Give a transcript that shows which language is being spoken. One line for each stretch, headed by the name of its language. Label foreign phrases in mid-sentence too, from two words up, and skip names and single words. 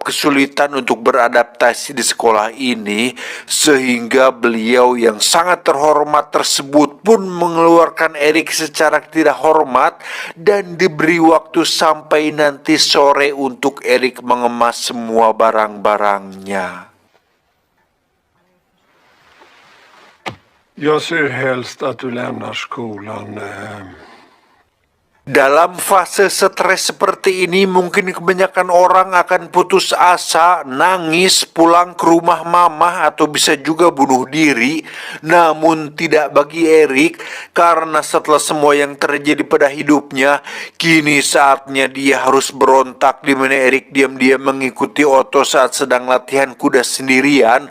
Indonesian: kesulitan untuk beradaptasi di sekolah ini, sehingga beliau yang sangat terhormat tersebut pun mengeluarkan Erik secara tidak hormat dan diberi waktu sampai nanti sore untuk Erik mengemas semua barang-barangnya.
Swedish: Jag ser helst att du lämnar skolan.
Indonesian: Dalam fase stres seperti ini, mungkin kebanyakan orang akan putus asa, nangis, pulang ke rumah mama, atau bisa juga bunuh diri. Namun tidak bagi Erik, karena setelah semua yang terjadi pada hidupnya, kini saatnya dia harus berontak, di mana Erik diam-diam mengikuti Otto saat sedang latihan kuda sendirian.